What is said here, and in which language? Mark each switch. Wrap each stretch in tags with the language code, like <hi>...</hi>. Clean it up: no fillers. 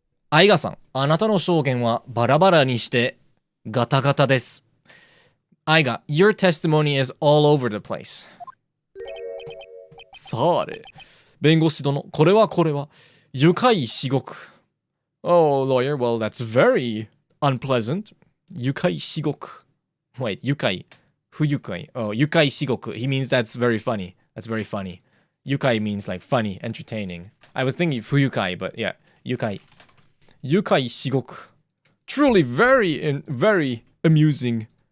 <ja>アイガさん、あなたの証言はバラバラにしてガタガタです。</ja> <en>アイガ、your testimony is all over the place.</en> <ja>さあれ、弁護士殿、これは愉快至極。</ja> <en>Oh, lawyer, well, that's very unpleasant.</en> <ja>愉快至極。Wait, 愉快。不愉快。Oh, 愉快至極。</ja> <en>He means that's very funny. That's very funny. 愉快 means like funny, entertaining. I was thinking 不愉快, but yeah, 愉快。 愉快至極。Truly very amusing.</en>